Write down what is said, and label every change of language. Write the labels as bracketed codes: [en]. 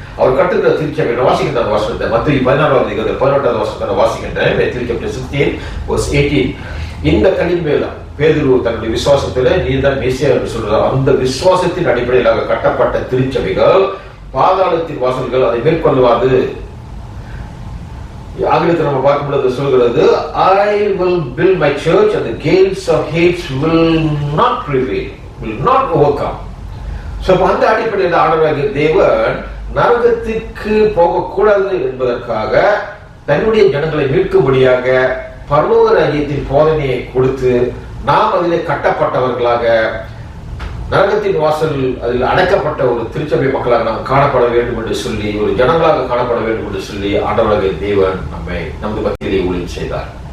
[ta] அவர் கட்டுகிற திருச்சபை வாசிக்கின்ற வாசகத்தை மத்திய 16வது அதிகாரத்தில் 18வது வாசகத்தை வாசிக்கின்றேன். 16 இந்த கல்லின் மேல பேதுரு தன்னுடைய விசுவாசத்துல நீதான் மெசியா என்று சொல்றார். அந்த விசுவாசத்தின் அடிப்படையிலாக கட்டப்பட்ட திருச்சபைகள் பாதாளத்தின் வாசல்கள் அதை மேற்கொள்வாது. ஆங்கிலத்தில் நம்ம பார்க்கும் பொழுது சொல்கிறது, [en] I will build my church and the gates of hate will not prevail, will not overcome. [ta] So அந்த அடிப்படையில் ஆண்டவராகிய தேவன் நரகத்திற்கு போகக்கூடாது என்பதற்காக தன்னுடைய ஜனங்களை மீட்கும்படியாக பரலோக ராஜ்யத்தின் போதனையை கொடுத்து நாம் அதிலே கட்டப்பட்டவர்களாக நரகத்தின் வாசல் அதில் அடைக்கப்பட்ட ஒரு திருச்சபை மக்களாக நாம் காணப்பட வேண்டும் என்று சொல்லி, ஒரு ஜனங்களாக காணப்பட வேண்டும் என்று சொல்லி ஆண்டவராகிய தேவன் நம்மை நமது மத்தியிலே ஊழியம் செய்தார்.